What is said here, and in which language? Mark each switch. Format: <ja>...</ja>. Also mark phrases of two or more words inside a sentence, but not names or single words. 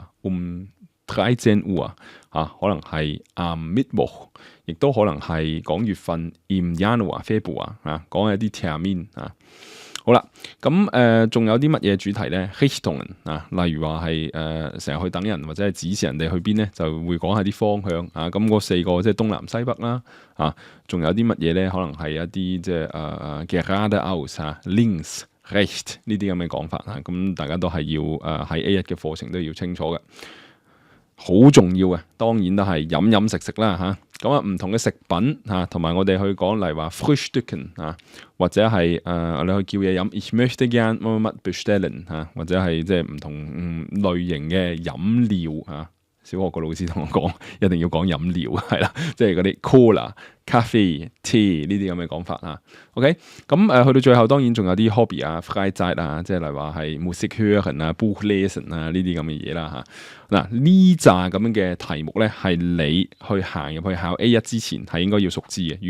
<yue>13 Uhr 可能係Mittwoch， 亦都可能係講月份</yue> <de>im Januar、Februar</de> <yue>講一啲 termin 好啦，仲有啲乜嘢主題咧？Richtungen 例如話係成日去等人或者係指示人哋去邊咧，就會講下啲方向咁嗰4個即係東南西北啦仲有啲乜嘢咧？可能係一啲即係</yue> <de>geradeaus links recht</de> <yue>呢啲咁嘅講法咁大家都係要喺 A1 嘅課程都要清楚嘅。好重要嘅，當然都係飲食啦唔同嘅食品同埋我哋去講，例如話 Frühstücken 或者係你去叫嘢飲</yue> <de>Ich möchte gern</de> <yue>乜乜乜 bestellen 或者係即係唔同類型嘅飲料小學個老師同我講，一定要講飲料係啦，即係嗰啲 Cola、Kaffee、Tea 呢啲咁嘅講法OK，去到最後當然仲有啲</yue> <de>hobby Freizeit</de> <yue>即係例如話係</yue> <de>Musik hören Buch lesen</de> <yue>呢啲咁嘅嘢啦呢扎咁樣嘅題目咧，係你去行入去考 A1 之前係應該要熟知嘅。</yue>